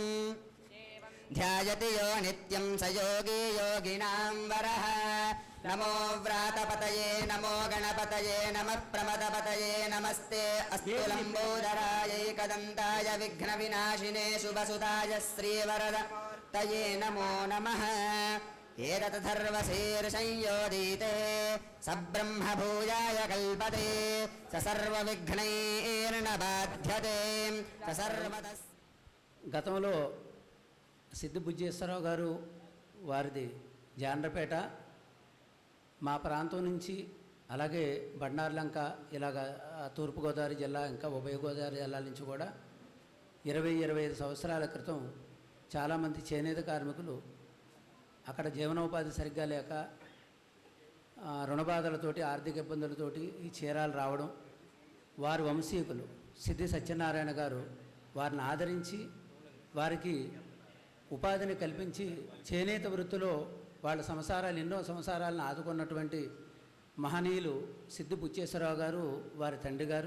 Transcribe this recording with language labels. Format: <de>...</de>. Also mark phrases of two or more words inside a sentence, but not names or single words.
<sa>ध्यायति यो नित्यं स योगी योगिनां वरः नमो व्रातपतये नमो गणपतये नमः प्रमदपतये नमस्ते अस्तु लम्बोदरायैकदन्ताय विघ्नविनाशिने शुभसुताय श्रीवरदतये नमो नमः एतत्थर्वशीर्षंयोदीते स ब्रह्मभूयाय कल्पते स सर्वविघ्नैर्न बाध्यते स सर्वतः</sa> <te>గతంలో సిద్ధి బుజ్జేశ్వరరావు గారు వారిది జాండ్రపేట, మా ప్రాంతం నుంచి అలాగే బండార్లంక ఇలాగ తూర్పుగోదావరి జిల్లా ఇంకా ఉభయ గోదావరి జిల్లాల నుంచి కూడా 20-25 సంవత్సరాల క్రితం చాలామంది చేనేత కార్మికులు అక్కడ జీవనోపాధి సరిగ్గా లేక రుణబాధలతోటి ఆర్థిక ఇబ్బందులతోటి ఈ చీరాలు రావడం, వారి వంశీకులు సిద్ధి సత్యనారాయణ గారు వారిని ఆదరించి వారికి ఉపాధిని కల్పించి చేనేత వృత్తిలో వాళ్ళ సంసారాలు ఎన్నో సంసారాలను ఆదుకున్నటువంటి మహనీయులు సిద్ధి బుచ్చేశ్వరరావు గారు, వారి తండ్రి గారు.</te>